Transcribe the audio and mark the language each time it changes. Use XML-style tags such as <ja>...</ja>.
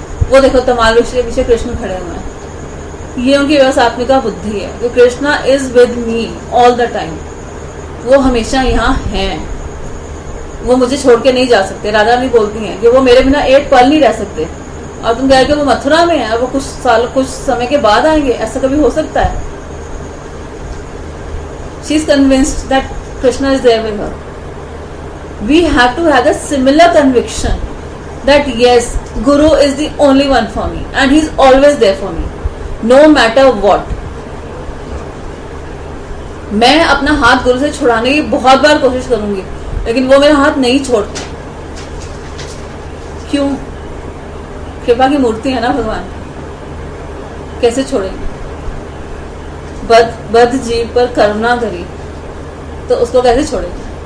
<hi>वो देखो तमाल वृक्ष के पीछे कृष्ण खड़े हुए हैं। ये उनकी व्यवसात्मिका बुद्धि है कि</hi> <en>Krishna is with me all the time.</en> <hi>वो हमेशा यहाँ हैं, वो मुझे छोड़ के नहीं जा सकते। राधा रानी बोलती हैं कि वो मेरे बिना एक पल नहीं रह सकते, और तुम कह रहे हो वो मथुरा में है, वो कुछ समय के बाद आएंगे, ऐसा कभी हो सकता है?</hi> <en>She is convinced that Krishna is there with her. We have to have a similar conviction that yes, Guru is the only one for me and he is always there for me, no matter what.</en> <hi>मैं अपना हाथ गुरु से छुड़ाने की बहुत बार कोशिश करूंगी, लेकिन वो मेरा हाथ नहीं छोड़ते। क्यों? कृपा की मूर्ति है ना भगवान, कैसे छोड़ेंगे? बद्ध जीव पर करुणा करी, तो उसको कैसे छोड़ेंगे?</hi>